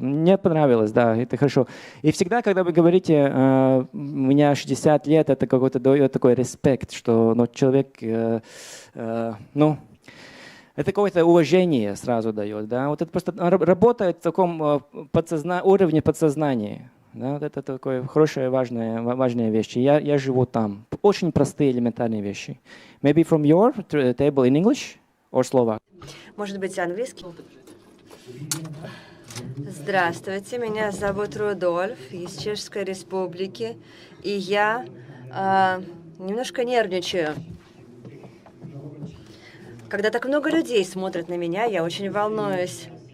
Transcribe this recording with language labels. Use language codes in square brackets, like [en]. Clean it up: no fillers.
[ru] Мне понравилось, да, это хорошо. И всегда, когда вы говорите, у меня 60 лет, это какой-то дает такой респект, что человек, это какое-то уважение сразу дает. Да? Вот это просто работает в таком уровне подсознания. Да? Вот это такое хорошие, важные вещи. Я живу там. Очень простые, элементарные вещи. [en] Maybe from your table in English? Or Slovak? [ru] Может быть, английский? Здравствуйте, меня зовут Рудольф из Чешской Республики, и я немножко нервничаю. Когда так много людей смотрят на меня, я очень волнуюсь.